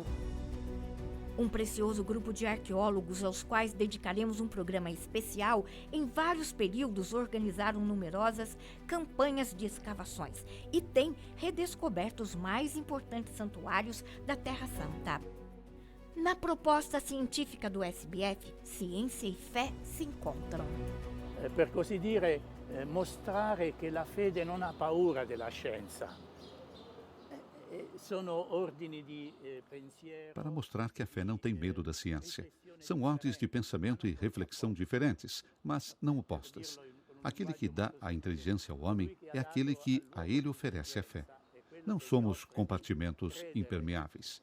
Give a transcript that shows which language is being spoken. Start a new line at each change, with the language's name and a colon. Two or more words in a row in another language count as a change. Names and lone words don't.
Portuguese: Um precioso grupo de arqueólogos aos quais dedicaremos um programa especial, em vários períodos organizaram numerosas campanhas de escavações e têm redescoberto os mais importantes santuários da Terra Santa. Na proposta científica do SBF, ciência e fé se encontram.
Italian: Per così dire, mostrare che la fede non ha paura della scienza.
Portuguese: Para mostrar que a fé não tem medo da ciência. São ordens de pensamento e reflexão diferentes, mas não opostas. Aquele que dá a inteligência ao homem é aquele que a ele oferece a fé. Não somos compartimentos impermeáveis.